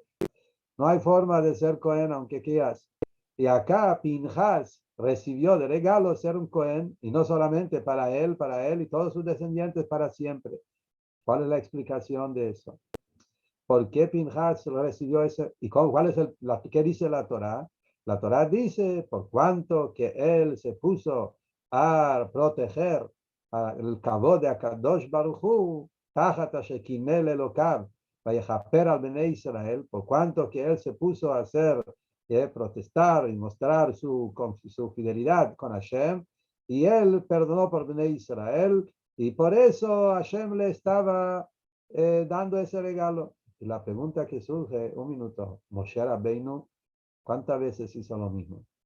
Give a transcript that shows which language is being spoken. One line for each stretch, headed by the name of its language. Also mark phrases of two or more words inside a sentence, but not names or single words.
Spanish: No hay forma de ser Cohen aunque quieras. Y acá Pinhas recibió de regalo ser un Cohen, y no solamente para él y todos sus descendientes para siempre. ¿Cuál es la explicación de eso? ¿Por qué Pinhas recibió ese? ¿Y cuál es qué dice la Torá? La Torá dice, por cuanto que él se puso a proteger el cabo de
Hebrew: הקדוש ברוך הוא תחת שקינא לאלוקיו ויכפר על בני ישראל,
Spanish: por cuanto que él se puso a hacer, protestar y mostrar su fidelidad con Hashem, y él perdonó por
Hebrew: בני ישראל,
Spanish: y por eso Hashem le estaba dando ese regalo. Y la pregunta que surge, un minuto, Moshe Rabbeinu, ¿cuántas veces hizo lo mismo?